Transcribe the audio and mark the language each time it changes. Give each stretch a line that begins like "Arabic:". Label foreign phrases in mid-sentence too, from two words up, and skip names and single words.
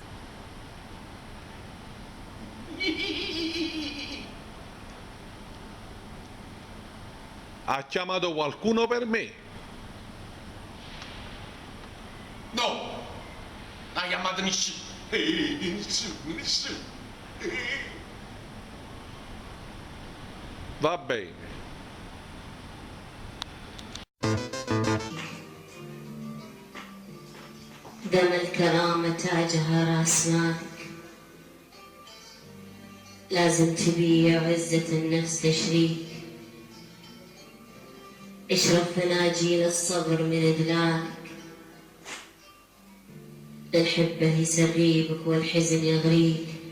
Italian: Ha chiamato qualcuno per me? No! Non ha chiamato nessuno! Nessuno! Va bene.
Arabic: دم الكرامة تاجها راس مالك، لازم تبيع عزة النفس تشريك، اشرب فناجيل الصبر من إدلالك، الحبة يسريبك والحزن يغريك،